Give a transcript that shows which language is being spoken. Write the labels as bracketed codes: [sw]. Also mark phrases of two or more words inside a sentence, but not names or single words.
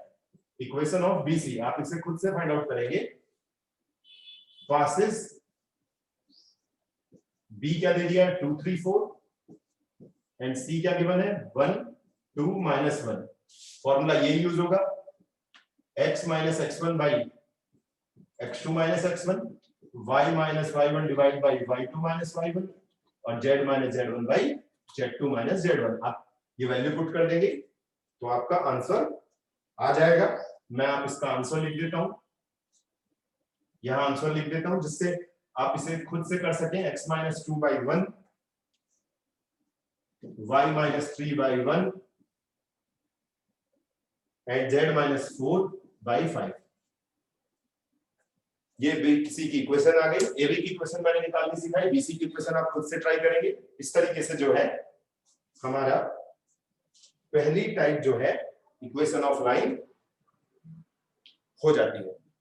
[en] equation of BC [hi] आप इसे खुद से [en] find out [hi] करेंगे. [en] passes B [hi] क्या दे दिया? 2 3 4 एंड C क्या गिवन है? 1 2 -1. फॉर्मूला ये यूज होगा. [en] x minus x1 by x2 minus x1, y minus y1 divided by y2 minus y1 और z minus z1 by z2 minus z1. [hi] आप ये [en] value put [hi] कर देंगे तो आपका आंसर आ जाएगा. मैं आप इसका आंसर लिख देता हूं. यहां आंसर लिख देता हूं जिससे आप इसे खुद से कर सकें. [en] x minus 2 by 1, y minus 3 by 1 and z minus 4 by 5. [hi] ये BC की इक्वेशन आ गई. AB की इक्वेशन मैंने निकालनी सिखाई. BC की इक्वेशन आप खुद से ट्राई करेंगे. इस तरीके से जो है हमारा पहली टाइप जो है [en] equation of line [hi] हो जाती है.